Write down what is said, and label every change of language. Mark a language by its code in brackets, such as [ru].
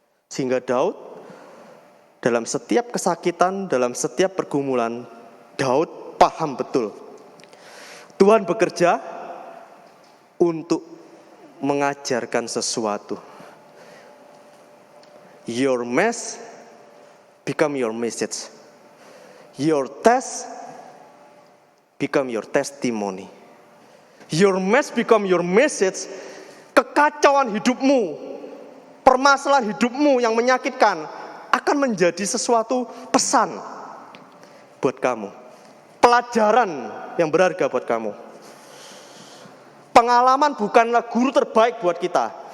[id] Sehingga Daud dalam setiap kesakitan, dalam setiap pergumulan, Daud paham betul. Tuhan bekerja untuk mengajarkan sesuatu. [en] Your mess become your message. Your test become your testimony. Your mess become your message. [id] Kekacauan hidupmu, permasalahan hidupmu yang menyakitkan akan menjadi sesuatu pesan buat kamu. Pelajaran yang berharga buat kamu. Pengalaman bukanlah guru terbaik buat kita.